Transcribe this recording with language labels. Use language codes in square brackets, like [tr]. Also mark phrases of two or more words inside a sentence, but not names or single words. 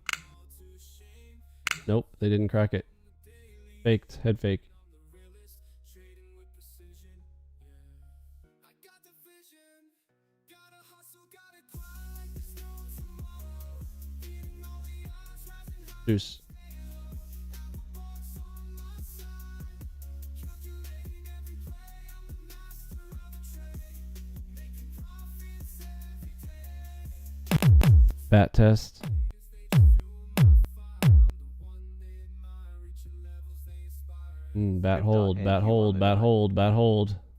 [en] Nope, they didn't crack it. Faked. Head fake. Deuce. Bat test. Bat hold, bat hold, bat hold, bat hold.